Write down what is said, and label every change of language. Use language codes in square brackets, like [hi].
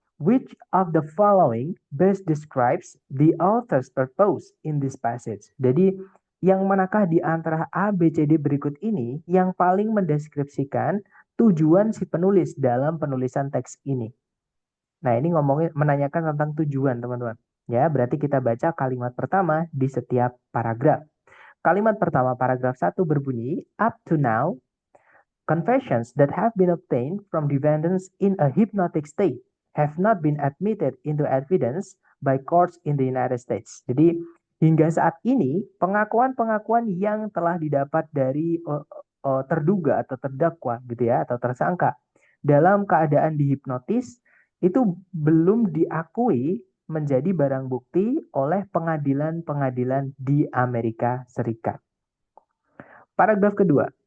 [en] Which of the following best describes the author's purpose in this passage? [id] Jadi, yang manakah di antara A, B, C, D berikut ini yang paling mendeskripsikan tujuan si penulis dalam penulisan teks ini? Nah, ini ngomongin menanyakan tentang tujuan, teman-teman. Ya, berarti kita baca kalimat pertama di setiap paragraf. Kalimat pertama paragraf 1 berbunyi, [en] up to now, confessions that have been obtained from defendants in a hypnotic state have not been admitted into evidence by courts in the United States. [id] Jadi, hingga saat ini, pengakuan-pengakuan yang telah didapat dari terduga atau terdakwa gitu ya, atau tersangka dalam keadaan dihipnotis itu belum diakui menjadi barang bukti oleh pengadilan-pengadilan di Amerika Serikat. Paragraf kedua.